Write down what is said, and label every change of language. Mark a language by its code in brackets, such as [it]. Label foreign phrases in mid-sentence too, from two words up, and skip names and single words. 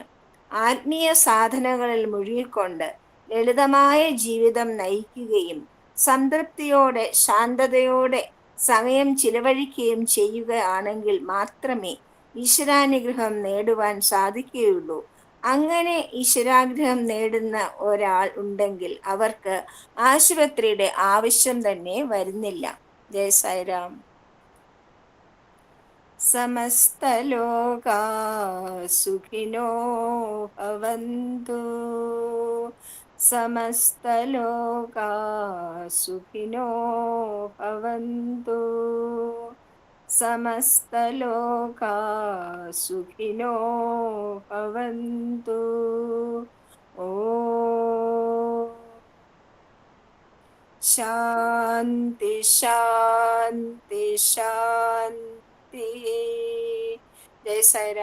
[ml] ആത്മീയ സാധനങ്ങളിൽ മുഴുകിക്കൊണ്ട് ലളിതമായ ജീവിതം നയിക്കുകയും സംതൃപ്തിയോടെ ശാന്തതയോടെ സമയം ചിലവഴിക്കുകയും ചെയ്യുകയാണെങ്കിൽ മാത്രമേ ഈശ്വരാനുഗ്രഹം നേടുവാൻ സാധിക്കുകയുള്ളൂ. അങ്ങനെ ഈശ്വരാനുഗ്രഹം നേടുന്ന ഒരാൾ ഉണ്ടെങ്കിൽ അവർക്ക് ആശുപത്രിയുടെ ആവശ്യം തന്നെ വരുന്നില്ല. ജയ് സായിരാം. [sa] സമസ്തലോകാ സുഖിനോ ഭവന്തു. സമസ്തലോകാ സുഖിനോ ഭവന്തു. സമസ്തലോകാ സുഖിനോ ഭവന്തു. ഓം ശാന്തി ശാന്തി ശാന്തി. ജയ് സായിരാം.